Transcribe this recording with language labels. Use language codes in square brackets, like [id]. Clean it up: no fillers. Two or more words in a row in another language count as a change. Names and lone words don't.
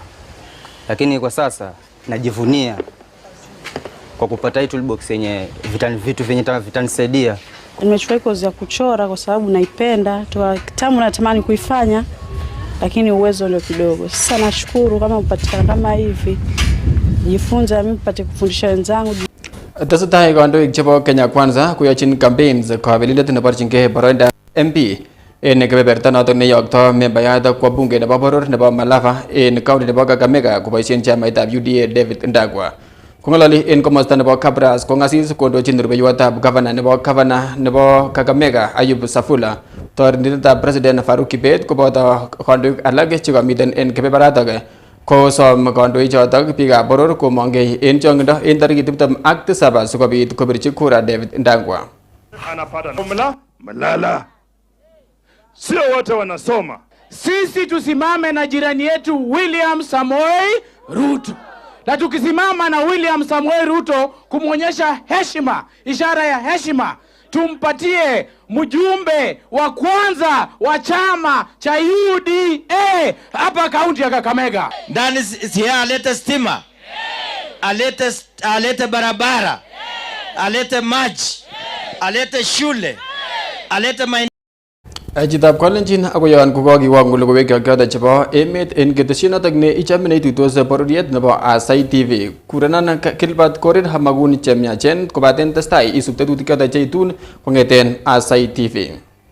[sw] Lakini kwa sasa najivunia kwa kupata hii toolbox yenye vitu vyenye vitanisaidia. Nimechukua kozi ya kuchora kwa sababu naipenda, toa kitambo natamani kuifanya lakini uwezo ndio kidogo. Sasa nashukuru kama upatikana kama hivi. Jifunza mimi pate kufundisha wenzangu. [kln] Tesetai kandoik chebo Kenya Kwanza koyochin campaigns kabelindet neborchingei boroindo MP en kebeberta notok neyokto membayat [sw] kwa bunge [kln] nebo boror nebo Malava en county nebo Kakamega koboisien chamaitab UDA David Ndagwa. Kongololi en komosta nebo Kabras kongasis kondochin rubeiwotab governor nebo Kakamega Ayub Safula. Toretindetab president Faruk Kibet koboto kandoik alak chekamiten en kebeberatok kosom kandoik chotok biikab boror komongei en chongindo en tarikit 27 sikobit kobirchi kura David Ndagwa. [sw] Anapata mlala. Sio wote wanasoma. sisi tusimame na jirani yetu William Samoei Ruto. Na tukisimama na William Samoei Ruto kumwonyesha heshima, ishara ya heshima, tumpatie mjumbe wa kwanza wa chama cha UDA hapa kaunti ya Kakamega. Ndani alete stima, alete barabara, alete maji, alete shule, alete [kln] Chitab Kalenjin akoyan kokakiwang logoiywekab chebo emet en ketesyonotok ne ichame neituitos bororiet nebo Aasai TV. Kurenan Gilbert Korir hamagun chemiachen kobaten testai isub tetutik chotok cheitun kong'eten Aasai TV.